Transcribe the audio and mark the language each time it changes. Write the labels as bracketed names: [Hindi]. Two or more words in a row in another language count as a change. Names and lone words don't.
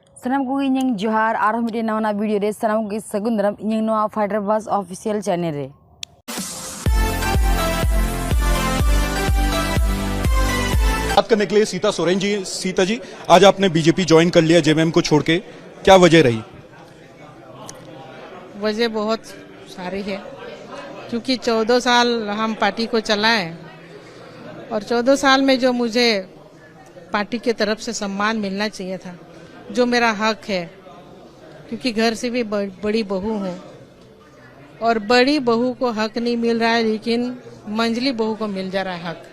[Santali] Sanam ko inyang johar arah media nawana video re sanam ko sagun daram inyang noa Fighter Buzz official channel re. [Hindi] बात करने के लिए सीता सोरेन जी। सीता जी, आज आपने बीजेपी ज्वाइन कर लिया जेएमएम को छोड़ के, क्या वजह रही? वजह बहुत सारी है, क्योंकि 14 साल हम पार्टी को चलाए और 14 साल में जो मुझे पार्टी के तरफ से सम्मान मिलना चाहिए था, जो मेरा हक है, क्योंकि घर से भी बड़ी बहू हूँ और बड़ी बहू को हक नहीं मिल रहा है, लेकिन मंझली बहू को मिल जा रहा है हक।